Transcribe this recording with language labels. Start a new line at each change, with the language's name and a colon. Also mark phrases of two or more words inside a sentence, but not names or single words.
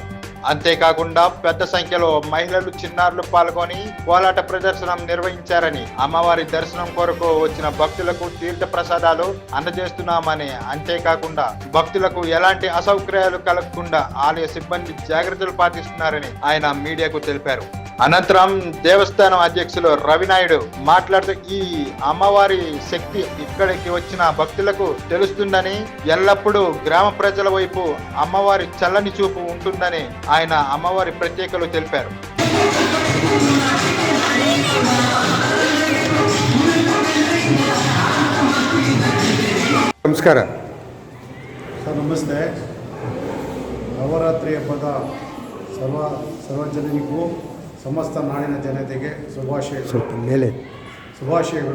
Telugu: అంతేకాకుండా పెద్ద సంఖ్యలో మహిళలు చిన్నారులు పాల్గొని కోలాట ప్రదర్శనం నిర్వహించారని, అమ్మవారి దర్శనం కొరకు వచ్చిన భక్తులకు తీర్థ ప్రసాదాలు అందజేస్తున్నామని, అంతేకాకుండా భక్తులకు ఎలాంటి అసౌకర్యాలు కలగకుండా ఆలయ సిబ్బంది జాగ్రత్తలు పాటిస్తున్నారని ఆయన మీడియాకు తెలిపారు. అనంతరం దేవస్థానం అధ్యక్షులు రవినాయుడు మాట్లాడుతూ ఈ అమ్మవారి శక్తి ఇక్కడికి వచ్చిన భక్తులకు తెలుస్తుందని, ఎల్లప్పుడూ గ్రామ ప్రజల వైపు అమ్మవారి చల్లని చూపు ఉంటుందని ఆయన అమ్మవారి ప్రత్యేకలు తెలిపారు.
Kannada: ನಮಸ್ಕಾರ ಸರ್, ನಮಸ್ತೆ. ನವರಾತ್ರಿ ಹಬ್ಬದ ಸರ್ವಜನಿಗೂ ಸಮಸ್ತ ನಾಡಿನ ಜನತೆಗೆ ಶುಭಾಶಯಗಳು.